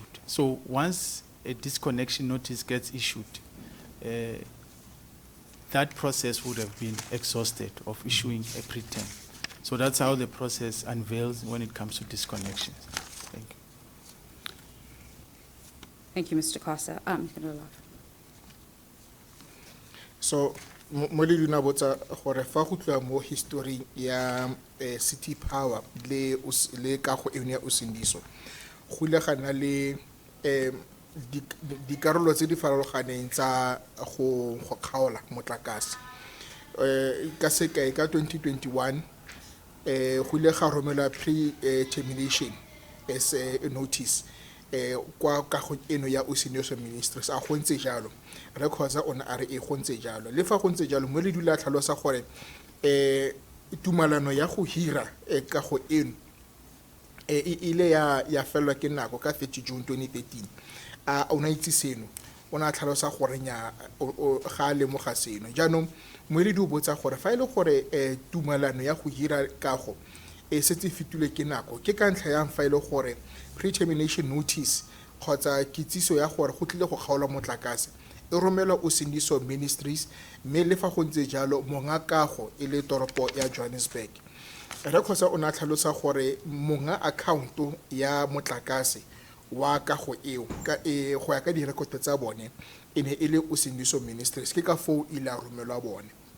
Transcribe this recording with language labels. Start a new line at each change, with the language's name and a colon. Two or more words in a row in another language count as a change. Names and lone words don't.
English: So once a disconnection notice gets issued, that process would have been exhausted of issuing a pre-term. So that's how the process unveils when it comes to disconnections. Thank you. Thank you, Mr. Kasa.
Tswana: So mo le dina botsa gore fa go tloa mo history ya city power le ka go ene ya Usindiso go ile gana le dikarolo tse di farologaneng tsa go kgaola motlakase ka sekai ka 2021 go ile ga romela
English: pre-termination as a notice
Tswana: kwa ka go eno ya Usindiso Ministries a go ntse jalo records a ona are e go ntse jalo le fa go ntse jalo mo le dula tlhalosa gore tumalano ya go hira ka go eno ile ya felwa ke nako ka 30 June 2013 a ona itse seno ona tlhalosa gore nya ga le mo ga seno jaanong mo le di botsa gore fa ile gore tumalano ya go hira kago setse fitule ke nako ke ka ntlha yang fa ile gore
English: pre-termination notice
Tswana: kgotsa kitsiso ya gore go tlile go kgaola motlakase e romela Usindiso Ministries mme le fa go ntse jalo monga kago e le toropo ya Johannesburg re khosa ona tlhalosa gore monga account ya motlakase wa kago eo ka go ya ka direkoto tsa bone ene e le Usindiso Ministries ke ka fo ile romelwa bone